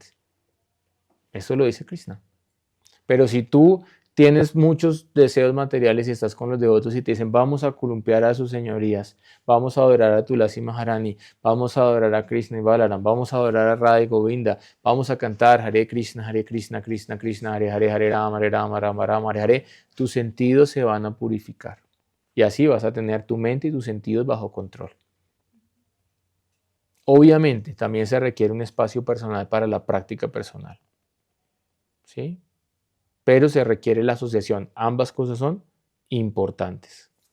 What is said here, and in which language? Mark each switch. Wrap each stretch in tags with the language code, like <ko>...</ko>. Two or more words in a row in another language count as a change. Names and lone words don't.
<es>Eso lo dice Krishna. Pero si tú tienes muchos deseos materiales y estás con los devotos y te dicen, vamos a columpiar a sus señorías, vamos a adorar a Tulasi Maharani, vamos a adorar a Krishna y Balaram, vamos a adorar a Radha y Govinda, vamos a cantar Hare Krishna, Krishna Krishna, Hare Hare, Hare Rama, Rama Rama, Hare Hare, tus sentidos se van a purificar. Y así vas a tener tu mente y tus sentidos bajo control. Obviamente, también se requiere un espacio personal para la práctica personal. ¿Sí? Pero se requiere la asociación. Ambas cosas son importantes.</es>